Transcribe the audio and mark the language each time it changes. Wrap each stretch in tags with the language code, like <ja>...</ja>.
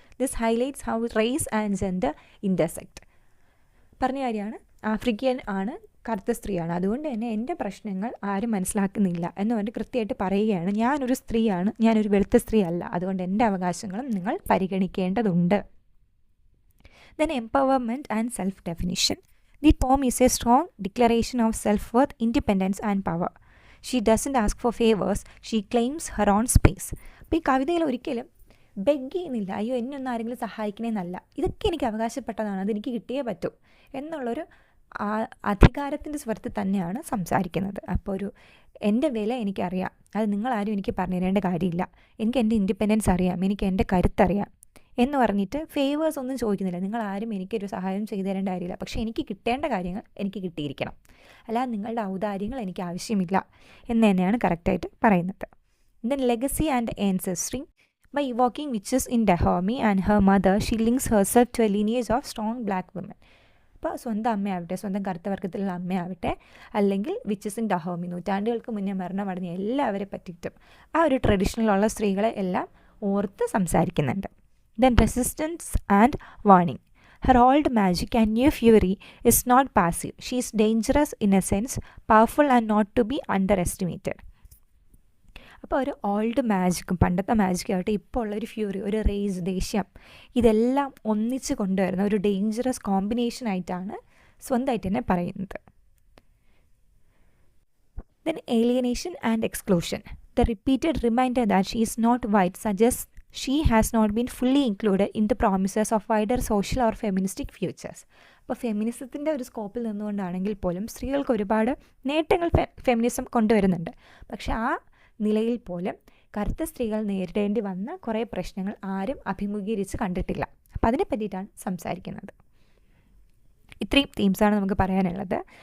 <en>This highlights how race and gender intersect.</en> <ml>പറഞ്ഞ കാര്യമാണ്, African ആണ്, കറുത്ത സ്ത്രീയാണ്, അതുകൊണ്ട് തന്നെ എൻ്റെ പ്രശ്നങ്ങൾ ആരും മനസ്സിലാക്കുന്നില്ല എന്ന് പറഞ്ഞ് കൃത്യമായിട്ട് പറയുകയാണ്. ഞാനൊരു സ്ത്രീയാണ്, ഞാനൊരു വെളുത്ത സ്ത്രീ അല്ല, അതുകൊണ്ട് എൻ്റെ അവകാശങ്ങളും നിങ്ങൾ പരിഗണിക്കേണ്ടതുണ്ട്.</ml> <en>Then empowerment and self-definition. The poem is a strong declaration of self-worth, independence and power. She doesn't ask for favors, she claims her own space.</en> <ml>അപ്പോൾ ഈ കവിതയിൽ ഒരിക്കലും ബെഗ് ചെയ്യുന്നില്ല, അയ്യോ എന്നൊന്നും ആരെങ്കിലും സഹായിക്കണേന്നല്ല, ഇതൊക്കെ എനിക്ക് അവകാശപ്പെട്ടതാണ്, അതെനിക്ക് കിട്ടിയേ പറ്റൂ എന്നുള്ളൊരു അധികാരത്തിൻ്റെ സ്വരത്തിൽ തന്നെയാണ് സംസാരിക്കുന്നത്. അപ്പോൾ ഒരു എൻ്റെ വില എനിക്കറിയാം, അത് നിങ്ങളാരും എനിക്ക് പറഞ്ഞു തരേണ്ട കാര്യമില്ല, എനിക്ക് എൻ്റെ ഇൻഡിപെൻഡൻസ് അറിയാം, എനിക്ക് എൻ്റെ കരുത്തറിയാം എന്ന് പറഞ്ഞിട്ട് ഫേവേഴ്സ് ഒന്നും ചോദിക്കുന്നില്ല. നിങ്ങളാരും എനിക്കൊരു സഹായം ചെയ്തു തരേണ്ട കാര്യമില്ല, പക്ഷേ എനിക്ക് കിട്ടേണ്ട കാര്യങ്ങൾ എനിക്ക് കിട്ടിയിരിക്കണം, അല്ലാതെ നിങ്ങളുടെ ഔദാര്യങ്ങൾ എനിക്ക് ആവശ്യമില്ല എന്ന് തന്നെയാണ് കറക്റ്റായിട്ട് പറയുന്നത്.</ml> <en>Then legacy and ancestry. By evoking witches in Dahomey and her mother, she links herself to a lineage of strong black women.</en> <ml>അപ്പോൾ സ്വന്തം അമ്മയാവട്ടെ, സ്വന്തം കറുത്ത വർഗത്തിലുള്ള അമ്മയാവട്ടെ, അല്ലെങ്കിൽ വിച്ചസ് ഇൻ ഡഹോമി, നൂറ്റാണ്ടുകൾക്ക് മുന്നേ മരണമടഞ്ഞ എല്ലാവരെ പറ്റിയിട്ടും ആ ഒരു ട്രഡീഷണലുള്ള സ്ത്രീകളെ എല്ലാം ഓർത്ത് സംസാരിക്കുന്നുണ്ട്.</ml> <en>Then resistance and warning. Her old magic and new fury is not passive. She is dangerous in a sense, powerful and not to be underestimated.</en> <ml>അപ്പോൾ ഒരു ഓൾഡ് മാജിക്കും പണ്ടത്തെ മാജിക്കും ആവട്ടെ, ഇപ്പോൾ ഉള്ളൊരു ഫ്യൂറി, ഒരു റേസ്, ദേഷ്യം, ഇതെല്ലാം ഒന്നിച്ച് കൊണ്ടുവരുന്ന ഒരു ഡേഞ്ചറസ് കോമ്പിനേഷൻ ആയിട്ടാണ് സ്വന്തമായിട്ട് തന്നെ പറയുന്നത്.</ml> <en>Then alienation and exclusion. The repeated reminder that she is not white suggests she has not been fully included in the promises of wider social or feministic futures.</en> <ml>അപ്പോൾ ഫെമിനിസത്തിൻ്റെ ഒരു സ്കോപ്പിൽ നിന്നുകൊണ്ടാണെങ്കിൽ പോലും സ്ത്രീകൾക്ക് ഒരുപാട് നേട്ടങ്ങൾ ഫെമിനിസം കൊണ്ടുവരുന്നുണ്ട്. പക്ഷെ ആ നിലയിൽ പോലും കറുത്ത സ്ത്രീകൾ നേരിടേണ്ടി വന്ന കുറേ പ്രശ്നങ്ങൾ ആരും അഭിമുഖീകരിച്ച് കണ്ടിട്ടില്ല. അപ്പോൾ അതിനെ പറ്റിയിട്ടാണ് സംസാരിക്കുന്നത്. ഇത്രയും തീംസാണ് നമുക്ക് പറയാനുള്ളത്.</ml>